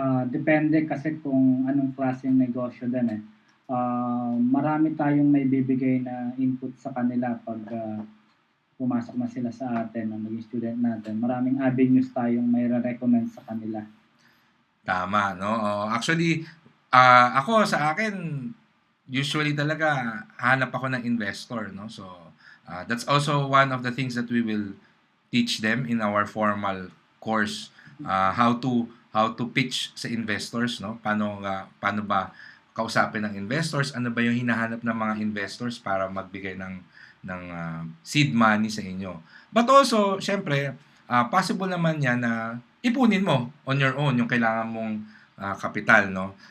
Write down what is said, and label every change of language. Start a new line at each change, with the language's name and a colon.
Filipino: Depende kasi kung anong klaseng negosyo din eh. Marami tayong may bibigay na input sa kanila pag pumasok na sila sa atin, na maging student natin. Maraming avenues tayong may recommend sa kanila. Tama, no? Actually, ako sa akin, usually talaga hanap ako ng investor, no?
English: So, that's also one of the things that we will teach them in our formal course, how to pitch sa investors, no?
Filipino: Paano ba kausapin ng investors, ano ba yung hinahanap ng mga investors para magbigay ng seed money sa inyo. But also, syempre, possible naman yan na ipunin mo on your own yung kailangan mong kapital, no?